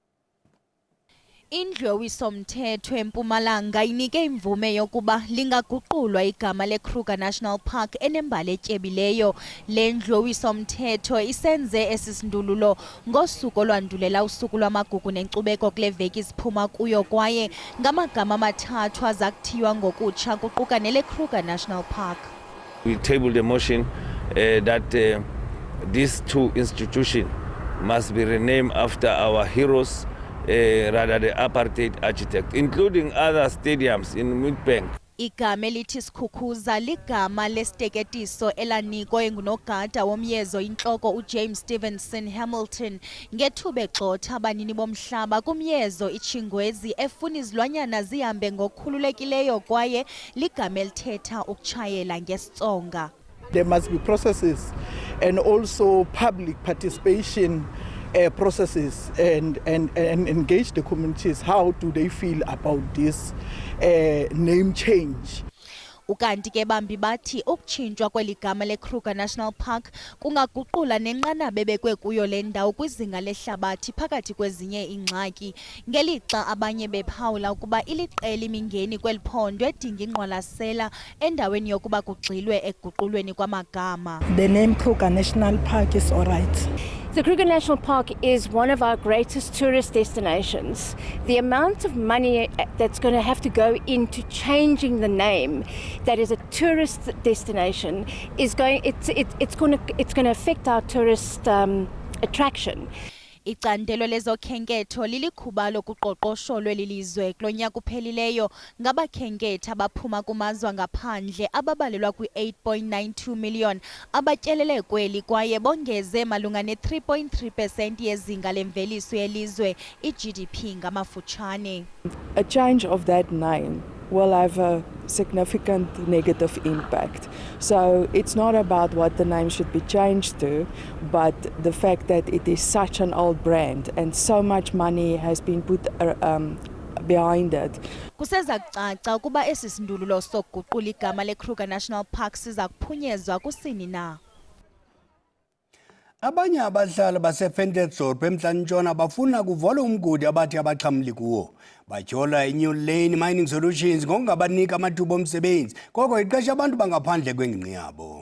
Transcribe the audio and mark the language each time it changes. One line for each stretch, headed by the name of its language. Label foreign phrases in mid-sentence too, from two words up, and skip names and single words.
Xhosa: Indlu yowiso-mthetho eMpumalanga inike imvume yokuba lingaguqulwa igama leKruger National Park enembali etyebileyo. Le ndlu yowiso-mthetho isenze esi sindululo ngosuku olwandulela usuku lwamagugu nenkcubeko kule veki siphuma kuyo kwaye ngamagama amathathu aza kuthiywa ngokutsha kuquka neleKruger National Park.
English: We tabled a motion that these two institutions must be renamed after our heroes, rather the apartheid architect, including other stadiums in Witbank.
Xhosa: Igama elithi Sikhukhuza ligama lesteketiso elanikwa engunogada womyezo intloko uJames Stevenson Hamilton ngethuba egxotha abanini bomhlaba kumyezo iChingwezi efuna izilwanyana zihambe ngokukhululekileyo kwaye ligama elithetha ukutshayela ngesitsonga.
English: There must be processes and also public participation processes and engage the communities. How do they feel about this name change?
Xhosa: Ukanti ke bambi bathi ukutshintshwa kweli gama leKruger National Park kungaguqula nenqanaba ebekwe kuyo le ndawo kwizinga lehlabathi phakathi kwezinye ingxaki, ngelixa abanye bephawula ukuba iliqela imingeni kweli phondo edinga ingqwalasela endaweni yokuba kugxilwe ekuguqulweni kwamagama.
English: The name Kruger National Park is all right. The Kruger National Park is one of our greatest tourist destinations. The amount of money that's going to have to go into changing the name that is a tourist destination is going to affect our tourist attraction.
Xhosa: Icandelo lezokhenketho lilikhuba lokuqoqosho lweli lizwe kulo nyaka uphelileyo ngabakhenkethi abaphuma kumazwe angaphandle ababalelwa kwi-8.92 million abatyelele kweli kwaye bongeze malunga ne-3.3% yezinga lemveliso yelizwe, i-GDP ngamafutshane.
English: A change of that name will have a significant negative impact. So it's not about what the name should be changed to, but the fact that it is such an old brand and so much money has been put behind it.
Xhosa: Kuseza kucaca ukuba esi sindululo sokuguqula igama leKruger National Park siza kuphunyezwa kusini na. Abanye abahlali baseFentersdorp eMntla-Ntshona bafuna kuvolwa umgodi abathi abaxhamli kuwo. Batyhola iNew Lane Mining Solutions ngokungabanika amathuba omsebenzi, koko iqesha abantu bangaphandle kwengingqi yabo.